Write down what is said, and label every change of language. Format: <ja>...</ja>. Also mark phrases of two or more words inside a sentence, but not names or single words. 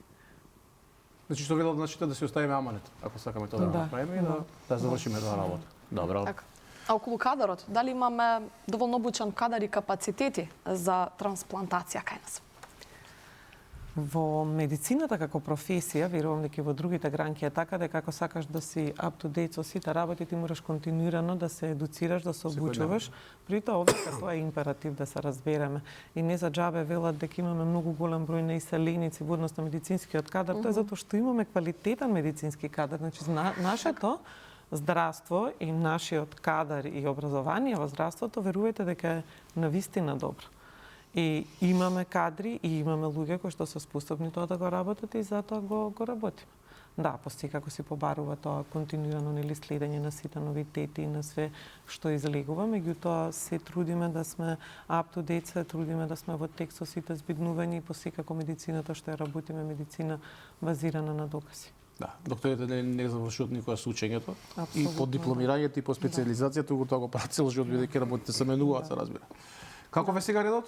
<mk>Значи што велат да си оставиме аманет, ако сакаме тоа да направиме и да завршиме тоа работа. Добро. А околу кадарот, дали имаме доволно обучен кадар и капацитети за трансплантација кај нас? Во медицината како професија, верувам дека и во другите гранки е така, дека ако сакаш да си</mk> <en>up to date</en> <mk>со сите работи, ти мораш континуирано да се едуцираш, да се обучуваш. При тоа овде тоа е императив да се разбереме. И не за џабе велат дека имаме многу голем број на иселеници во однос на медицинскиот кадар, тоа е затоа што имаме квалитетен медицински кадар. Значи нашето здравство и нашиот кадар и образование во здравството, верувајте дека е навистина добро. И имаме кадри и имаме луѓе кои што се способни тоа да го работат и затоа го работиме. Да, посекако си побарува тоа континуирано следење на сите новитети и на све што излегува, меѓутоа се трудиме да сме</mk> <en>up to date,</en> <mk>се трудиме да сме во текст со сите збиднувања и посекако медицината што ја работиме медицина базирана на докази. Да, докторите не завршуваат никогаш со учењето и по дипломирањето и по специализацијата, туку тоа го прават цел живот бидејќи работите се менуваат, се разбира. Како ве сега редот?</mk>